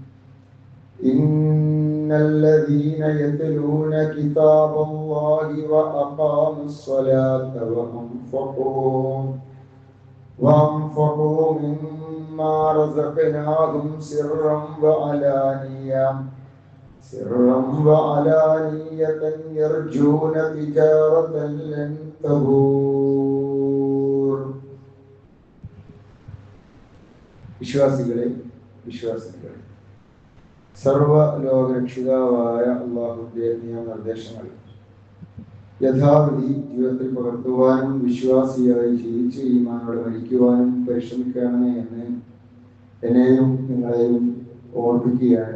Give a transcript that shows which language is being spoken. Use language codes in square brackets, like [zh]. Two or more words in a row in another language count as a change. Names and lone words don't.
[ar] إن الذين يتلون كتاب الله وأقاموا الصلاة وأنفقوا مما رزقناهم سرا وعلانية يرجون تجارة لن تبور. [ml] വിശ്വാസികളെ സർവലോകരക്ഷിതാവായ അല്ലാഹുവിന്റെ നിയമനിർദ്ദേശങ്ങൾ യഥാവിധി ജീവിതത്തിൽ പകർത്തുവാനും വിശ്വാസിയായി ജീവിച്ച് ഈമാനോടെ മരിക്കുവാനും പരിശ്രമിക്കണമേ എന്ന് എന്നെയും നിങ്ങളെയും ഓർമ്മിക്കുകയാണ്.